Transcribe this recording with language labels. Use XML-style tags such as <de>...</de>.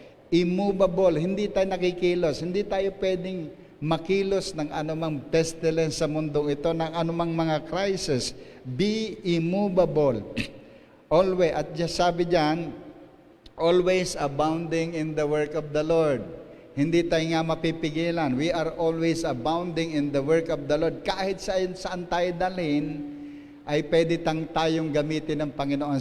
<tl>Immovable, hindi tayo nakikilos, hindi tayo pwedeng makilos ng anumang pestilence sa mundong ito, ng anumang mga crisis.</tl> <en>Be immovable. Always, at just</en> <tl>sabi diyan,</tl> <en>always abounding in the work of the Lord.</en> <tl>Hindi tayo nga mapipigilan.</tl> <en>We are always abounding in the work of the Lord.</en> <tl>Kahit saan tayo dalhin, ay pwede tayong gamitin ng Panginoon.</tl>